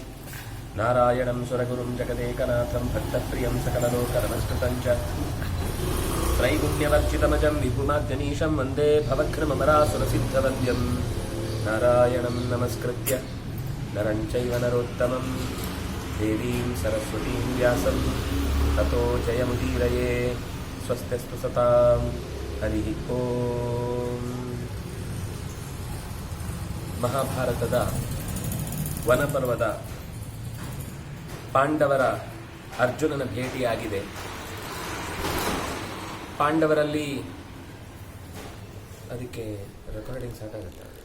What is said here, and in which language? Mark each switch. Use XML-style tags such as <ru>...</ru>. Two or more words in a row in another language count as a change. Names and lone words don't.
<sa>नारायणं सुरगुरुं जगदेकनाथं भक्तप्रियं सकललोकनमस्कृतं च त्रैगुण्यवर्जितमजं विभुमाद्यनीशं वन्दे भवघ्नमरासुरसिद्धवन्द्यम्। नारायणं नमस्कृत्य नरं चैव नरोत्तमं देवीं सरस्वतीं व्यासं ततो जयमुदीरये। स्वस्त्यस्तु सतां हरिः ಓಂ।</sa> <kn>ಮಹಾಭಾರತದ ವನಪರ್ವದ ಪಾಂಡವರ ಅರ್ಜುನನ ಭೇಟಿಯಾಗಿದೆ. ಪಾಂಡವರಲ್ಲಿ ಅದಕ್ಕೆ ರೆಕಾರ್ಡಿಂಗ್ ಸಾಕಾಗುತ್ತೆ.</kn>